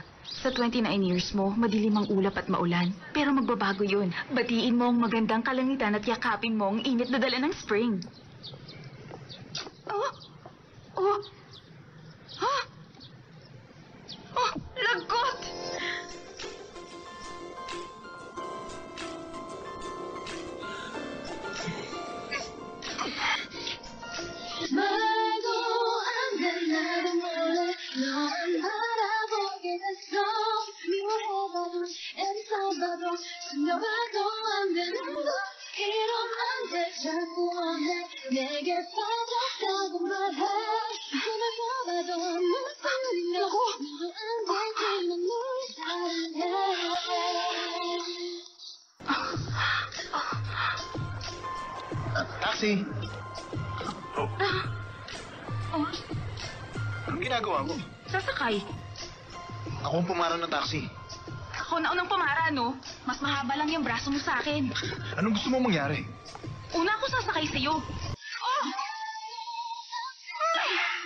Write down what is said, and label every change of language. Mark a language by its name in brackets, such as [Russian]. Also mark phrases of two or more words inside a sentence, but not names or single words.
[Filipino] Sa 29 years mo, madilim ang ulap at maulan. Pero magbabago yun. Batiin mo ang magandang kalangitan at yakapin mo ang init na dala ng spring. Oh! Oh! Ha? Oh! Lagot! [Korean] 말도 안 돼 나도 몰래 너를 바라보게 됐어 미워해봐도 애써봐도 숨겨봐도 안 되는 거 이런 안돼 자꾸 원해 내게 빠졌다고 말해 꿈을 꿔봐도 눈물이 나고 너도 안 되지만 널 사랑해 [Filipino] Taxi! Oh, Oh, anong ginagawa mo? sasakay. Ako ang pumara ng taxi. Ako na unang pumara, no? Mas mahaba lang yung braso mo sa akin. Anong gusto mo mangyari? Una ako sasakay sa'yo. Oh! Ay!